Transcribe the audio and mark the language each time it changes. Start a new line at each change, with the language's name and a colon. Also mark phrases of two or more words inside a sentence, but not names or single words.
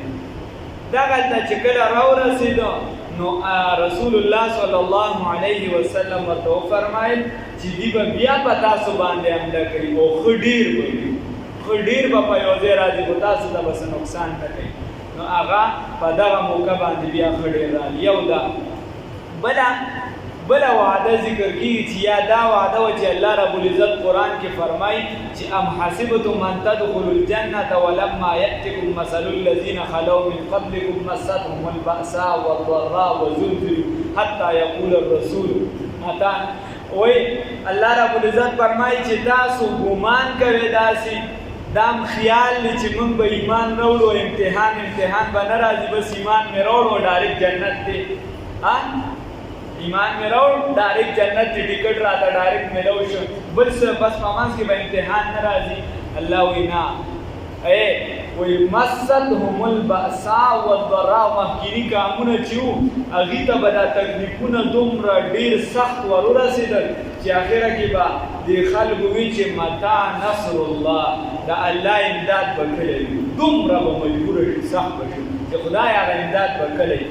Pashto: دغلته چې کله راورسېده نو
Arabic: رسول الله صلی الله علیه وسلم
Pashto: ورته وفرمایل چې دوی به بیا په تاسو باندې حمله کوي او ښه ډېر به وي، ښه ډېر به په یو ځای راځي خو تاسو ته به څه نقصان نه کوي. نو هغه په دغه موقع باندې بیا ښه ډېر راغلي. یو دا بله وعده ذکر کیږي چې یا دا وعده وه چې
Arabic: الله رب العزت
Pashto: قرآن کې فرمایي چې
Arabic: ام حسبتم ان تدخلوا الجنة ولما یأتکم مثل الذین خلوا من قبلکم مستهم البأساء والضراء وزلزلوا حتی یقول الرسول متى.
Pashto: وی
Arabic: الله رب العزت
Pashto: فرمایي چې تاسو ګمان کوئ داسې دام خیال دی چې موږ به ایمان راوړو امتحان به نه راځي بس ایمان مې راوړو ډایرکټ جنت دی ایمان مې راوړ ډایرکټ جنت دی ټکټ راته ډایرکټ میلاو شو بل څه بس په منځ کې به امتحان نه راځي. الله وایي نه وایي
Arabic: مستهم البأساء والضراء
Pashto: مخکیني کامونه چې وو هغې ته به دا تکلیفونه دومره ډېر سخت ورورسېدل چې اخره کې به دې خلکو وي چې
Arabic: متى نصر الله
Pashto: د الله امداد به کله وي دومره به مجبوره شي سخت به شي چې خدای هغه امداد به کله وي.